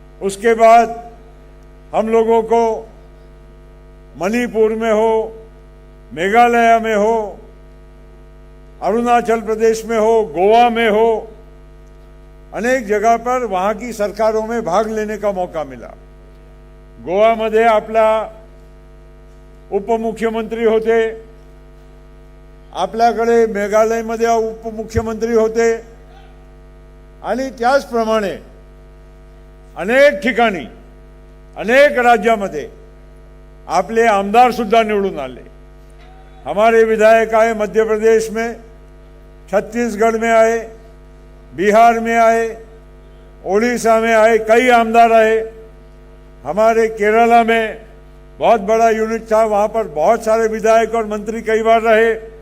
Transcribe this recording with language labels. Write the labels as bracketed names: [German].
[Hindi] उसके बाद हम लोगों को मणिपुर में हो, मेघालय में हो, अरुणाचल प्रदेश में हो, गोवा में हो, अनेक जगह पर वहाँ की सरकारों में भाग लेने का मौका मिला. [Marathi] गोवा मध्ये आपला उपमुख्यमंत्री होते, आपल्याकडे मेघालयमध्ये उपमुख्यमंत्री होते आणि त्याचप्रमाणे अनेक ठिकाणी, अनेक राज्यामध्ये आपले आमदार सुद्धा निवडून आले. [Hindi] हमारे विधायक आए मध्य प्रदेश में, छत्तीसगढ़ में आए, बिहार में आए, उड़ीसा में आए, कई आमदार आए। हमारे केरला में बहुत बड़ा यूनिट था, वहाँ पर बहुत सारे विधायक और मंत्री कई बार रहे।